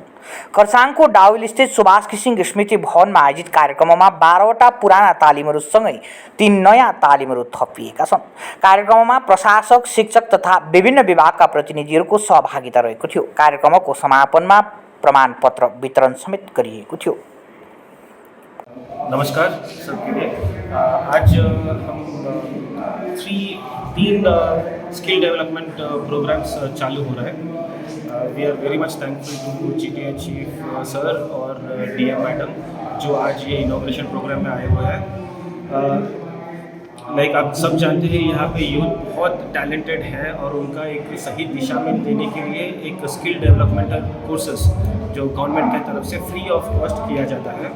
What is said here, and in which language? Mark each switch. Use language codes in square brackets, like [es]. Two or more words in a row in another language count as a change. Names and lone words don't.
[ne] खरसाङको डाउहिलस्थित सुभाष घिसिङ स्मृति भवनमा आयोजित कार्यक्रममा 12वटा पुराना तालिमहरूसँगै 3 नयाँ तालिमहरू थपिएका छन्। कार्यक्रममा प्रशासक, शिक्षक तथा विभिन्न विभागका प्रतिनिधिहरूको सहभागिता रहेको थियो। कार्यक्रमको समापनमा प्रमाणपत्र वितरण समेत गरिएको थियो। [hi] नमस्कार सबके लिए। आज हम तीन [en] skill development programs [hi] चालू हो रहा है। [en] We are very much thankful to GTA chief sir और DM madam [hi] जो आज ये इनॉग्रेशन प्रोग्राम में आए हुए हैं। लाइक आप सब जानते हैं यहाँ पे यूथ बहुत टैलेंटेड है और उनका एक सही दिशा में देने के लिए एक [en] skill developmental courses [hi] जो गवर्नमेंट की तरफ से [en] free of cost [hi] किया जाता है।